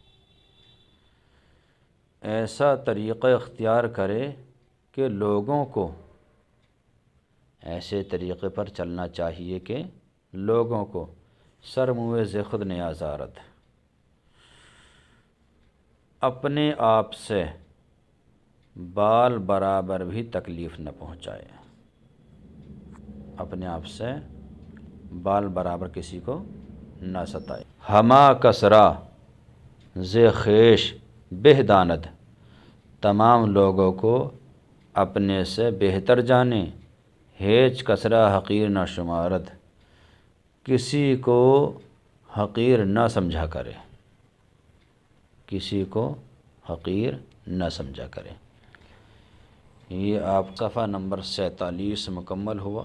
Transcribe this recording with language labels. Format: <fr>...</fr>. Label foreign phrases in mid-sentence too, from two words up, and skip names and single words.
<ur>ایسا طریقہ اختیار کرے کہ لوگوں کو، ایسے طریقے پر چلنا چاہیے کہ لوگوں کو</ur> <fa>سر موے ز خود نیازارت،</fa> <ur>اپنے آپ سے بال برابر بھی تکلیف نہ پہنچائے، اپنے آپ سے بال برابر کسی کو نہ ستائے۔</ur> <fa>ہما کسرا ز خیش بہ داند،</fa> <ur>تمام لوگوں کو اپنے سے بہتر جانے،</ur> <fa>ہیچ کسرا حقیر نہ شمارد،</fa> <ur>کسی کو حقیر نہ سمجھا کرے، کسی کو حقیر نہ سمجھا کرے۔ یہ آپ صفحہ نمبر 47 مکمل ہوا۔</ur>